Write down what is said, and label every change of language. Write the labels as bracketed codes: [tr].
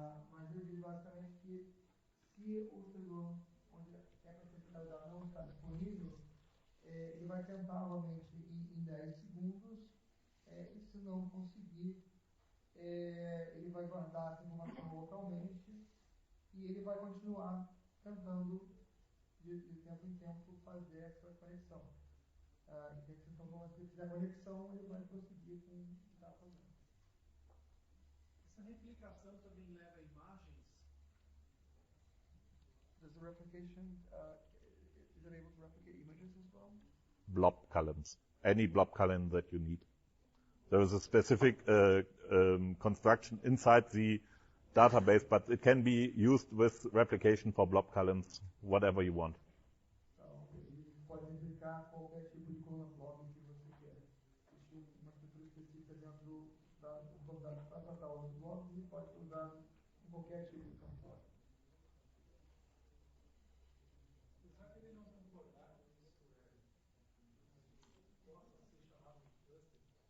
[pt] Mas eu digo basicamente que se o servidor onde essa funcionalidade não está disponível, ele vai tentar novamente em 10 segundos, e se não conseguir, ele vai guardar essa informação localmente e ele vai continuar tentando de tempo em tempo fazer essa conexão. Então, quando ele fizer a conexão, ele vai prosseguir com o que está fazendo. Essa replicação também leva imagens? [en] Does the replication, is it able to replicate images as well? Blob columns, any blob column that you need. There is a specific construction inside the database, but it can be used with replication for blob columns, whatever you want. [pt] Ele pode replicar qualquer tipo de coluna blob que você quer. Existe uma estrutura específica dentro do dados para tratar os blobs e pode ser usado em qualquer tipo de campo. Será que ele não concordar com isso? Possa ser chamado de cluster?